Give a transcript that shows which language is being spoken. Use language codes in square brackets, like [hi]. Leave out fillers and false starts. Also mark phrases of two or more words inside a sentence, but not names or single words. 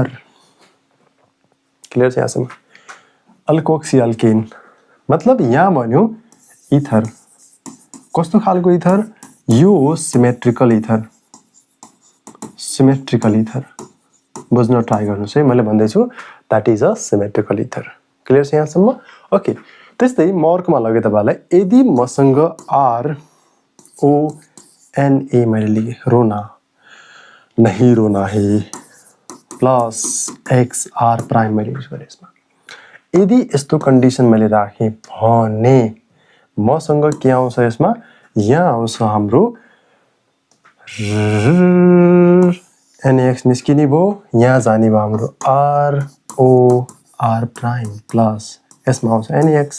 [ne] क्लियर छ यहाँसम्म? [en] alkoxy alkane [ne] मतलब यहाँ भन्यो इथर। कस्तो खालको इथर? यो [en] symmetrical ether. symmetrical ether [ne] बुझ्न ट्राई गर्नुस् है। मैले भन्दै छु [en] that is a symmetrical ether. [ne] क्लियर छ यहाँसम्म? ओके, त्यस्तै म अर्कोमा लगे तपाईहरुलाई। यदि मसँग RONA मैले लेखे, [hi] रोना नहीं रोना है, [ne] प्लस [en] XR prime [ne] मैले युज गरे यसमा। यदि यस्तो कन्डिसन मैले राखेँ भने मसँग के आउँछ यसमा? यहाँ आउँछ हाम्रो NaX निस्किने भयो, यहाँ जाने भयो हाम्रो [en] ROR prime plus [ne] यसमा आउँछ NaX।